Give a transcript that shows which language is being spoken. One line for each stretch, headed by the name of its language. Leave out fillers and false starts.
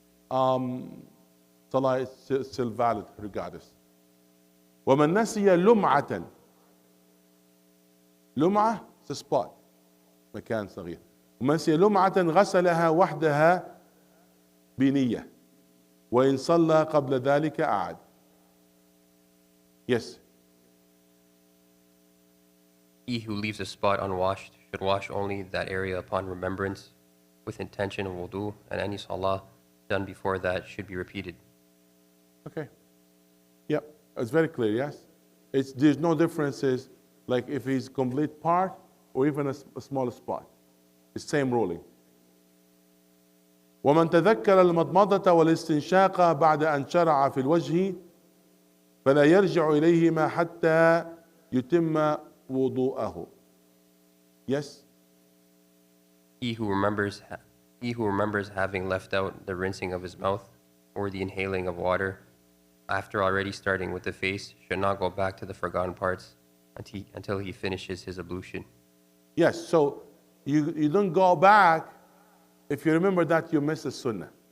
English: Salah is still valid regardless.
Arabic: وَمَنْ نَسِيَ لُمْعَةً.
English: لمعة is a spot,
Arabic: مكان صغير. ومن نسي لمعة غسلها وحدها بنية وإن صلى قبل ذلك أعاد.
English: Yes. He who leaves a spot unwashed should wash only that area upon remembrance with intention of wudu, and any salah done before that should be repeated. Okay. Yep. It's very clear, yes? There's no differences, like if he's complete part or even a small spot. It's same ruling.
Arabic: ومن تذكر المضمضة والاستنشاق بعد أن شرع في الوجه فلا يرجع إليهما حتى يتم وضوءه.
English: Yes? He who remembers having left out the rinsing of his mouth or the inhaling of water after already starting with the face should not go back to the forgotten parts until he finishes his ablution. Yes, so you don't go back if you remember that you missed a sunnah.